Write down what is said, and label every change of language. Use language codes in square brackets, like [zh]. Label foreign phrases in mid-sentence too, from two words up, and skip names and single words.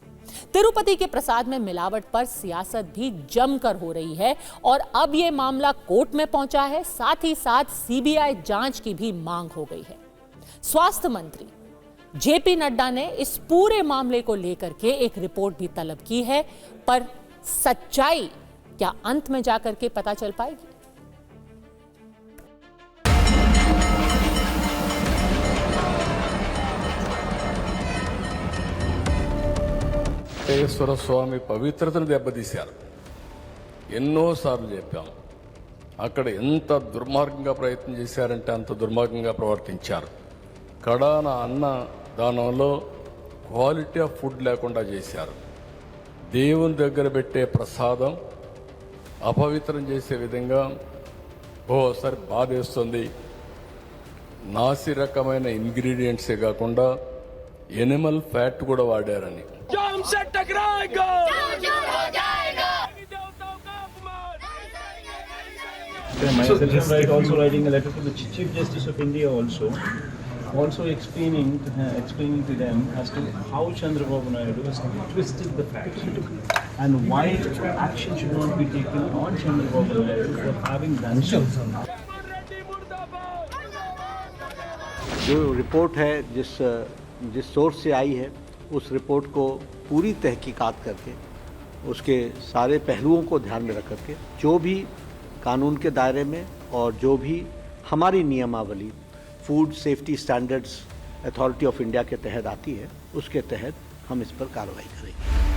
[hi] तिरुपति के प्रसाद में मिलावट पर सियासत भी जमकर हो रही है और अब यह मामला कोर्ट में पहुंचा है। साथ ही साथ सीबीआई जांच की भी मांग हो गई है। स्वास्थ्य मंत्री जेपी नड्डा ने इस पूरे मामले को लेकर के एक रिपोर्ट भी तलब की है, पर सच्चाई क्या अंत में जाकर के पता चल पाएगी? [te] వెంకటేశ్వర స్వామి పవిత్రతను దెబ్బతీశారు. ఎన్నోసార్లు చెప్పాం, అక్కడ ఎంత దుర్మార్గంగా ప్రయత్నం చేశారంటే అంత దుర్మార్గంగా ప్రవర్తించారు. కడాన అన్న దానంలో [en] quality of food [te] లేకుండా చేశారు. దేవుని దగ్గర పెట్టే ప్రసాదం అపవిత్రం చేసే విధంగా ఓసారి బాధేస్తుంది. నాసి రకమైన ఇంగ్రీడియంట్సే కాకుండా [en] animal fat [te] కూడా వాడారని. [hi] हमसे टकराएगा [en] Myself also writing a letter to the Chief Justice of India also explaining to them as to how Chandrababu Naidu has twisted the facts and why action should not be taken on Chandrababu Naidu for having done so. [hi] जो रिपोर्ट है जिस सोर्स से आई है उस रिपोर्ट को पूरी तहकीकात करके उसके सारे पहलुओं को ध्यान में रख करके जो भी कानून के दायरे में और जो भी हमारी नियमावली फूड सेफ्टी स्टैंडर्ड्स अथॉरिटी ऑफ इंडिया के तहत आती है उसके तहत हम इस पर कार्रवाई करेंगे।